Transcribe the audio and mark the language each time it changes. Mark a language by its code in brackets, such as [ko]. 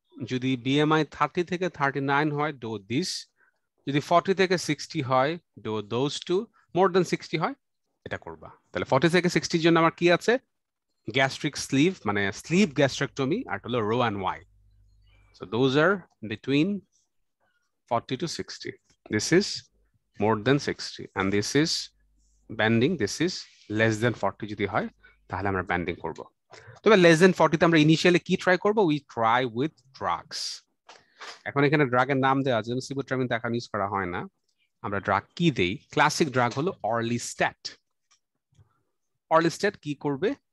[bn] যদি বিএমআই 30 থেকে 39 হয়, [en] Do this. [bn] যদি 40 থেকে 60 হয়, [en] Do those two. [bn] মোর দেন 60 হয়, এটা করবা। তাহলে 40 থেকে 60 জন্য আমার কি আছে? গ্যাস্ট্রিক স্লিভ, মানে স্লিভ গ্যাস্ট্রেক্টমি, আর হলো rho and Y. [en] So those are between 40 to 60. This is more than 60, and this is bending. This is less than 40 [bn] যদি হয়, তাহলে আমরা ব্যান্ডিং করব। তবে লেস দেন 40 তে আমরা ইনিশিয়ালি কি ট্রাই করব? [en] We try with drugs. [bn] এখন এখানে ড্রাগের নাম দেওয়া আছে, সিবুট্রামিন তো এখন ইউজ করা হয় না। আমরা ড্রাগ কি দেই? ক্লাসিক ড্রাগ হলো অর্লিস্ট্যাট। অর্লিস্ট্যাট কি করবে?